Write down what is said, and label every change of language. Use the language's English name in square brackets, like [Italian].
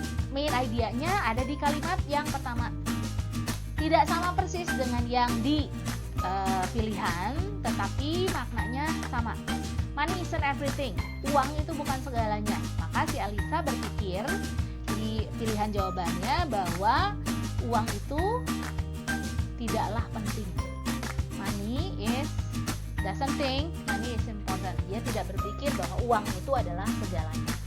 [Indonesian] Main idea-nya ada di kalimat yang pertama. Tidak sama persis dengan yang di pilihan, tetapi maknanya sama. [English] Money isn't everything. [Indonesian] Uang itu bukan segalanya. Maka si Alisa berpikir di pilihan jawabannya bahwa uang itu tidaklah penting. [English] Money doesn't think money is important. [Indonesian] Dia tidak berpikir bahwa uang itu adalah segalanya.